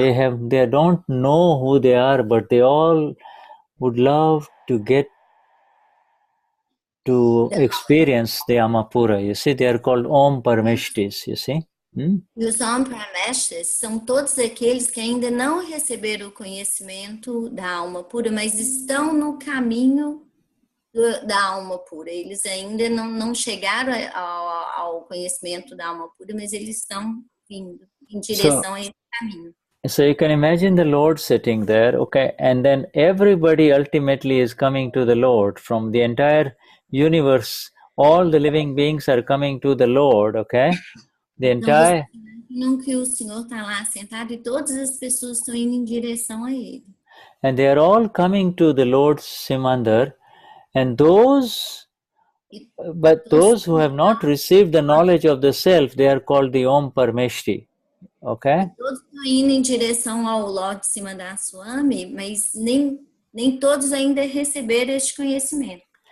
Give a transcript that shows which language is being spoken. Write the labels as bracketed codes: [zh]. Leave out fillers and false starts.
[en] They don't know who they are, but they all would love to get to experience the Amapura. You see, they are called Om Parameshtis, you see. [pt] E os Om Parameshtis são todos aqueles que ainda não receberam o conhecimento da alma pura, mas estão no caminho da alma pura. Eles ainda não chegaram ao conhecimento da alma pura, mas eles estão vindo em direção a esse caminho. [en] So you can imagine the Lord sitting there, okay, and then everybody ultimately is coming to the Lord from the entire universe. All the living beings are coming to the Lord, okay? The entire. [pt] Não que o Senhor está lá sentado e todas as pessoas estão indo em direção a Ele. [en] And they are all coming to the Lord Simandar, and those who have not received the knowledge of the self, they are called the Om Parameshti, okay? [pt] Todos estão indo em direção ao Lord Simandar Swami, mas nem todos ainda receberam este conhecimento.